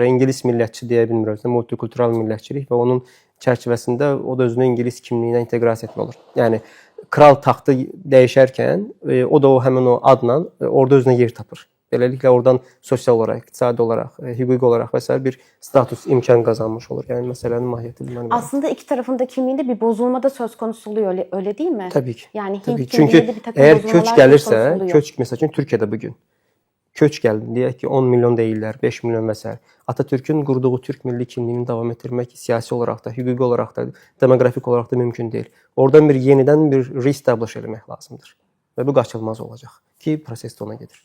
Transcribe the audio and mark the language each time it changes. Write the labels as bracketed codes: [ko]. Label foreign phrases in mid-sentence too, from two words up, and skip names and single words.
[az] İngilis millətçi deyə bilmirəm, multikultural millətçilik və onun çərçivəsində o da özünü ingilis kimliyinə inteqrasiya etmək olur. Yəni kral taxtı dəyişərkən o da həmin o adla orada özünə yer tapır. Beləliklə oradan sosial olaraq, iqtisadi olaraq, hüquqi olaraq və s. bir status, imkan qazanmış olur. Yəni məsələnin mahiyyəti bundan ibarət. [tr] Aslında iki tarafın da kimliğinde bir bozulma da söz konusu oluyor, öyle değil mi? [az] Təbii ki. [tr] Yani Tabii. Hint [az] Çünki [tr] kimliğinde bir takım eğer bozulmalar [az] köç [tr] söz konusu [az] gəlirsə, [tr] oluyor. [az] köç məsəl üçün Türkiyədə bugün köç gəldi, deyək ki 10 milyon deyirlər, 5 milyon və s. Atatürk'ün qurduğu Türk milli kimliyini davam etdirmək siyasi olaraq da, hüquqi olaraq da, demoqrafik olaraq da mümkün deyil. Oradan yenidən bir reestablish eləmək lazımdır. Və bu qaçılmaz olacaq ki, proses də ona gedir.